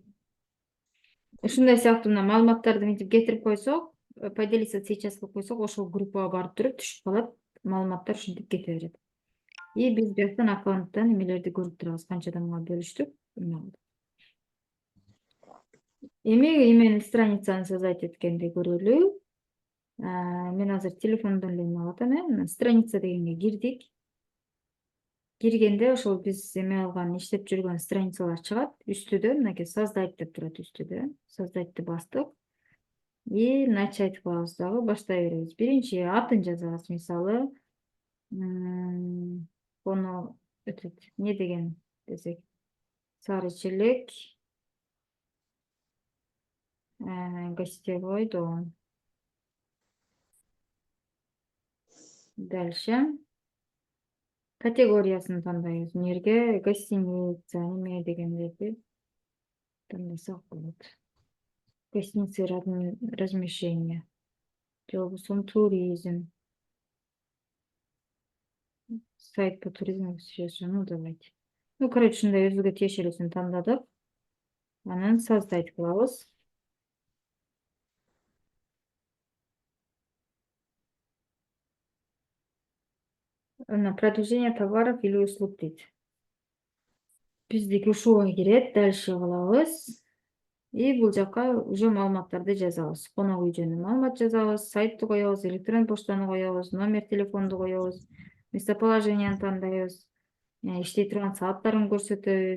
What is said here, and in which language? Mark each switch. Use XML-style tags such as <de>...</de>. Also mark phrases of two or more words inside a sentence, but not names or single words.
<ky>Ушундай сыяктуу мына маалыматтарды мынтип кетирип койсок,</ky> <ru>поделиться сейчас</ru> <ky>кылып койсок, ошол группага барып туруп түшүп калат, маалыматтар ушинтип кете берет. И биз бияктан аккаунттан эмелерди көрүп турабыз, канча адамга бөлүштүк. Эми эмени страницаны создать эткенди көрөлү. Мен азыр телефондон эле эме алып атам, страница дегенге кирдик. Киргенде ошол биз эме алган, иштеп жүргөн страницалар чыгат. Үстүдө мынакей создать деп турат үстүдө. Создательди бастык.</ky> <ru>И начать</ru> <ky>кылабыз дагы, баштай беребиз. Биринчи атын жазабыз, мисалы, коно этот не деген десек, сары челек,</ky> <ru>гостевой дом.</ru> <ky>Дальше категориясын тандайбыз. Мына гостиница, неме дегендерди тандасак болот.</ky> <ru>Гостиница размещения.</ru> <ky>же болбосо туризм.</ky> <ru>Сайт по туризму сейчас, ну давайте. Ну, короче,</ru> <ky>ушундай өзүгө тиешелүүсүн тандадык. Анан создать кылабыз.</ky> <ru>На продвижение товаров или услуг дейт.</ru> <ky>Биздики ушуга кирет, дальше кылабыз. И бул жака уже маалыматтарды жазабыз. Конок үй жөнүндө маалымат жазабыз, сайтты коебуз, электрон почтаны коебуз, номер телефонду коебуз, местоположениени тандайбыз, иштей турган сааттарын көрсөтөбүз.</ky>